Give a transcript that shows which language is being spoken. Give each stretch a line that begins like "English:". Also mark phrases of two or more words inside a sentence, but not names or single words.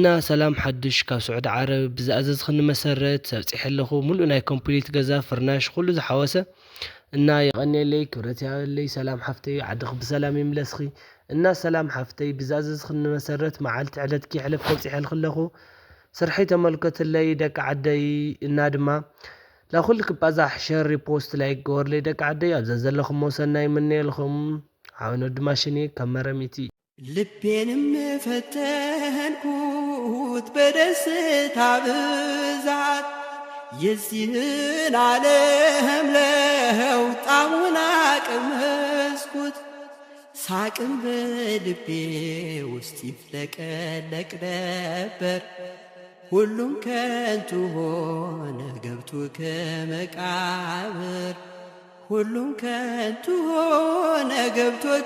Tigrinya: ሰላም ሓድሽ ካብ ስዑድ ዓረብ ብዝኣዘዝኽኒ መሰረት ኣብፂሐ ኣለኹ ሙሉእ ናይ ኮምፕሊት ገዛ ፍርናሽ ኩሉ ዝሓወሰ እና የቐኒየለይ ክብረት ያበለይ ሰላም ሓፍተይ ዓድኽ ብሰላም ይምለስኺ እና ሰላም ሓፍተይ ብዝኣዘዝኽኒ መሰረት መዓልቲ ዕለት ክሕለፍ ከብፂሐ ከለኹ ስርሐይ ተመልከትለይ ደቂ ዓደይ እና ድማ ለኹል ክባዛሕ
English: share repost
Tigrinya: ላይ ገበርለይ ደቂ ዓደይ ኣብ ዘለኹሞ ሰናይ ምንየልኹም ሓውን ወዲ ማሽኔ ካብ መረሚቲ
Amharic: ልቤንም ፈተንኩት በደስታ ብዛት የዚህን ዓለም ለውጣሙን ቀመስኩት ሳቅም በልቤ ውስጥ ይፍለቀለቅ ነበር ሁሉም ከንቱ ሆነ ገብቶ ከመቃብር ሁሉም ከንቱ ሆነ ገብቶ